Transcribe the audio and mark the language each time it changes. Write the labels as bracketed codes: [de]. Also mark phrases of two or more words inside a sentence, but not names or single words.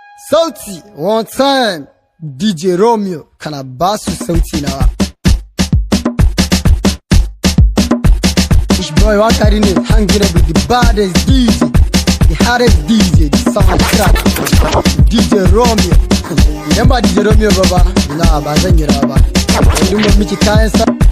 [ha] Sauti, [en] one time. [ha] D J Romeo, kana ba su sauti nawa? [en] Push boy, [ha] wakari ne, [en] hanging up with the baddest D J, the hardest D J, the soundtrack. [ha] D J Romeo. Idan ba D J Romeo ba ba, ina ba zan yi rawa ba. Bari mu miki kayan sa-